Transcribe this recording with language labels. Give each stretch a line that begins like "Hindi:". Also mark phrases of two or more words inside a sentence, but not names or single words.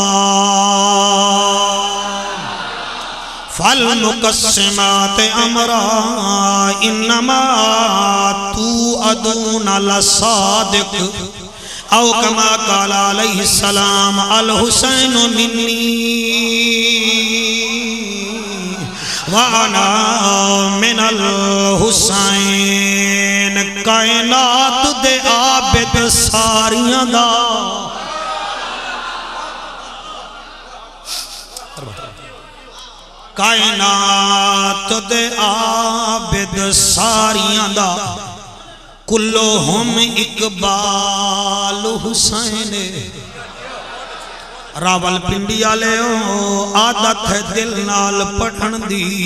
Arabic: فالمقسمات امراً انما توعدون لصادق او کما قال علیہ السلام الحسین منی وَأَنَا مِنَ الْحُسَيْنِ
Punjabi: کائنات دے عابد ساریاں دا کائنات دے عابد ساریاں دا کلہم اقبال حسین راول پنڈی آلے عادت ہے دل نال پڑھن دی